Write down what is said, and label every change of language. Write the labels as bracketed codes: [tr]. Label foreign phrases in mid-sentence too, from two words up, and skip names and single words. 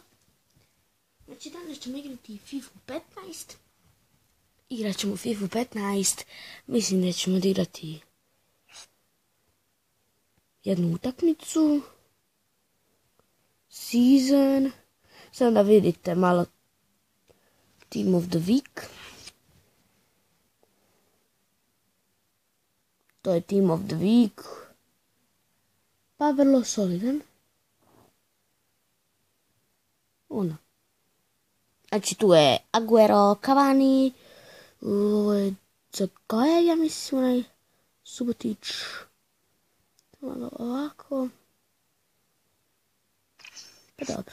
[hr] Znači, danas ćemo igrati FIFU 15. Igrat ćemo FIFU 15. Mislim da ćemo odigrati jednu utakmicu. Season. Sad da vidite malo Team of the Week. To je Team of the Week. Pa vrlo solidan. Znači tu je Aguero, Cavani. Ovo je Zagaja, ja mislim, onaj Subotić. Malo ovako. Pa dobro.